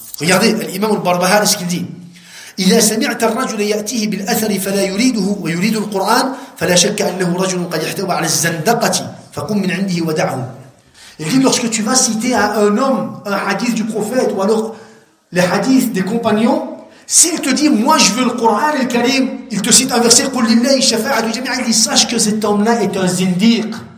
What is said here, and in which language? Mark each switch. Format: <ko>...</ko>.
<fr>Regardez, l'imam al-Barbahari, ce qu'il dit.</fr> <ar>إذا سمعت الرجل يأتيه بالأثر فلا يريده ويريد القرآن فلا شك أنه رجل قد يحتوى على الزندقة فقم من عنده ودعه.</ar> <fr>Il dit, lorsque tu vas citer à un homme un hadith du prophète ou alors les hadiths des compagnons, s'il te dit, moi je veux le Coran et le Karim, il te cite un verset,</fr> <ar>قُلْ لِلَّهِ الشَّفَاعَةُ جَمِيعًا,</ar> <fr>il dit, sache que cet homme-là est un zindiq.</fr>